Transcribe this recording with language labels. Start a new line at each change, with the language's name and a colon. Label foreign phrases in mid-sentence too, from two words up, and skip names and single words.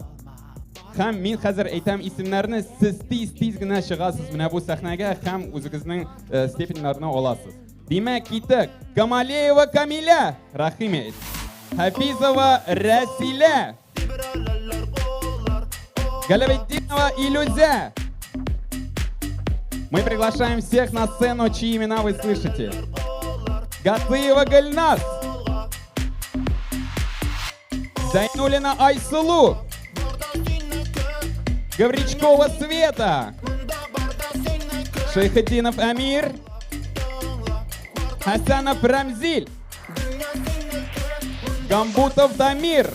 Tatar: Һәм мин хәзер әйтәм исемнәрне, сіз тиз генә чыгасыз менә бу сәхнәгә һәм үзегезнең степеньләрне аласыз. Димәк, китек. Камалеева Камиля, рәхим ит. Хафизова Рәсилә. Галаветдинова Илюзя.
Russian: Мы приглашаем всех на сцену, чьи имена вы слышите.
Tatar: Гатыева Гальнас. Зайнулина Айсулу. Гавричкова Света. Шейхетдинов Амир. Хасанов Рамзиль. Гамбутов Дамир.